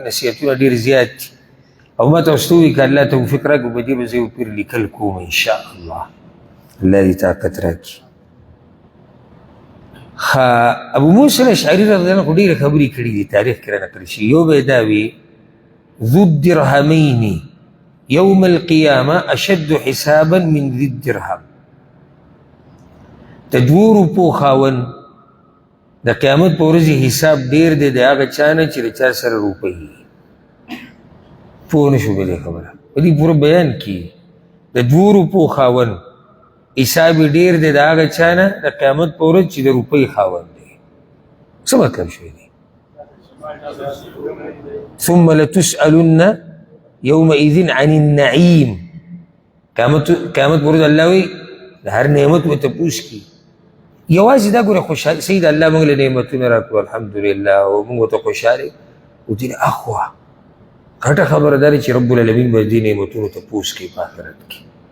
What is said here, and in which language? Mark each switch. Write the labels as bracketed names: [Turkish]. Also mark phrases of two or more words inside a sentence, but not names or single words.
[Pashto] نصیحتونه ډېر زیات دي او ما ته اوس ته ووایي که الله توفیق راکړو په دې به زه یو پیر لیکل کوم انشاءالله الله دې طاقت راکړي. ها ابو موسی الاشعري [Arabic] رضی الله عنه [Pashto] خو ډېرې خبرې کړي دي تاریخ کې رانقل شي. یو به یې دا وي [Arabic] ذو الدرهمین یوم القیامه اشد حسابا من ذي الدرهم [Pashto] د دوو روپو خاوند د قیامت په ورځې حساب ډېر دی د هغه چا نه چې د چا سره روپۍ وي. پوه نه شو په دې خبره په دې پوره بیان کې د دوو روپو خاوند حساب یې ډېر دی د هغه چا نه د قیامت په ورځ چې د روپۍ خاوند دی. څه مطلب شوی دی؟ [Arabic] ثم لتسألن یومئذ عن النعیم [Pashto] قیامت په ورځ الله وایي د هر نعمت به تپوس کړي. یوازې دا ګوره خوشحالي سید الله موږ له نعمتونه راکړو الحمدلله او موږ ورته خوشحاله او دې اخوا غټه خبره دا ده چې [Arabic] رب العالمین [Pashto] به دې نعمتونو تپوس کوي په آخرت کې.